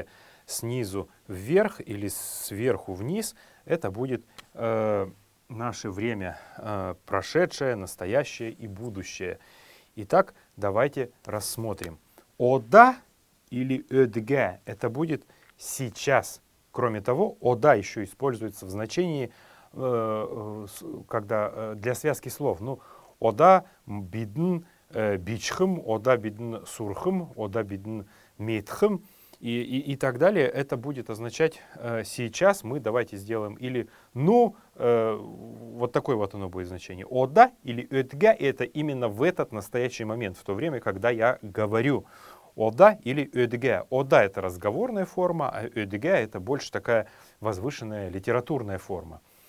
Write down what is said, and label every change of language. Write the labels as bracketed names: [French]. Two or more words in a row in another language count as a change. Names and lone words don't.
[Russian] Снизу вверх или сверху вниз это будет наше время прошедшее, настоящее и будущее. Итак, давайте рассмотрим. Ода или ödge это будет сейчас. Кроме того, ода еще используется в значении когда для связки слов. Ну, [Kalmyk] ода бидн бичхым, ода бидн сурхым, ода бидн метхым [Russian] и так далее. Это будет означать сейчас мы давайте сделаем или ну, вот такое вот оно будет значение. Ода или ödge это именно в этот настоящий момент, в то время, когда я говорю. Ода или ödge. Ода это разговорная форма, а ödge это больше такая возвышенная литературная форма.